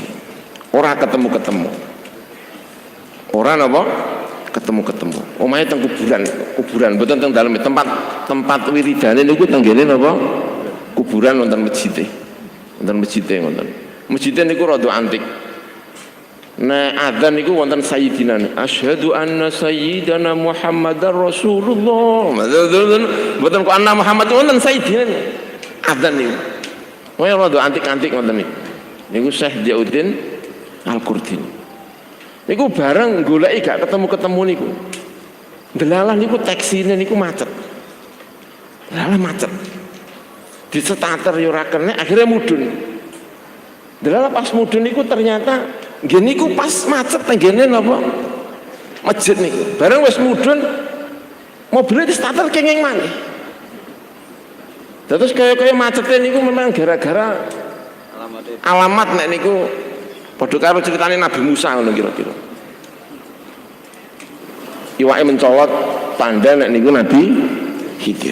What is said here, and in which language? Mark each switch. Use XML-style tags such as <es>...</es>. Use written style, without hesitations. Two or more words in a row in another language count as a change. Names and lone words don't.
<jv>Ora ketemu-ketemu. Ora napa? Ketemu-ketemu. Omahe teng kuburan mboten teng daleme tempat wiridane niku teng kene napa? Kuburan wonten masjid. Wonten masjid ngoten. Masjid niku rada antik. Nah adzan niku wonten</jv> <ar>سيدنا أشهد أن سيدنا محمدا رسول الله.</ar> <jv>Mboten kok</jv> <ar>أن محمد</ar> <jv>wonten sayyidina. Adzan niku. Wah rada antik-antik ngoten niku. Niku Syekh Diauddin Al-Qurti. Niku bareng goleki gak ketemu-ketemu niku. Delalah niku taksine niku macet. Delalah macet. Di starter yo ora kena akhirnya mudhun. Delalah pas mudhun niku ternyata nggih niku pas macet tenggene napa? Masjid niku. Bareng wis mudhun mobilnya di starter kenging maneh. Terus kaya macetnya niku memang gara-gara alamat nek niku padha karo ceritane Nabi Musa ngono kira-kira. Iwake mencolot tanda nek niku Nabi Khidir.</jv>